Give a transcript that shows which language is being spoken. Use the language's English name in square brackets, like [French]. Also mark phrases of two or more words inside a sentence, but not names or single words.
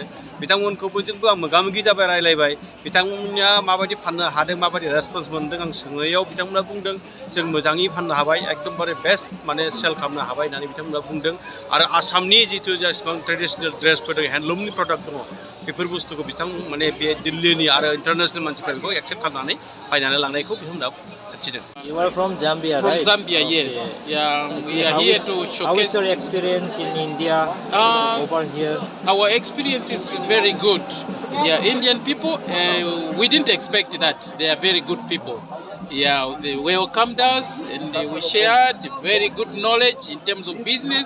[Bodo] बिथांमोनखौबो जोंबो आं मोगा मोगि जाबाय, रायलायबाय। बिथांमोनहा माबायदि फाननो हादों, माबायदि रेसपन्स मोनदों आं सोंनायाव बिथांमोना बुंदों जों मोजाङै फाननो हाबाय, एकदमबारे [English] best sale [Bodo] खालामनो हाबाय होननानै बिथांमोना बुंदों। आरो आसामनि जिथु जेसेबां [English] traditional dresses [Bodo] दङ, [English] handloom product [Bodo] दङ, बेफोर बुस्थुखौ बे दिल्लीनि आरो इन्टारनेशनेल मानसिफ्रा बेखौ एक्सेप्ट खालामनानै बायनानै लांनायखौ बिथांमोना दिन्थिदों। [English] You are from Zambia, From right? Zambia, yes. Okay. Yeah, Okay. we are here to showcase. How is your experience in India over here? Our experience is very good. Yeah, Indian people, we didn't expect that. They are very good people. Yeah, they welcomed us and we shared very good knowledge in terms of business.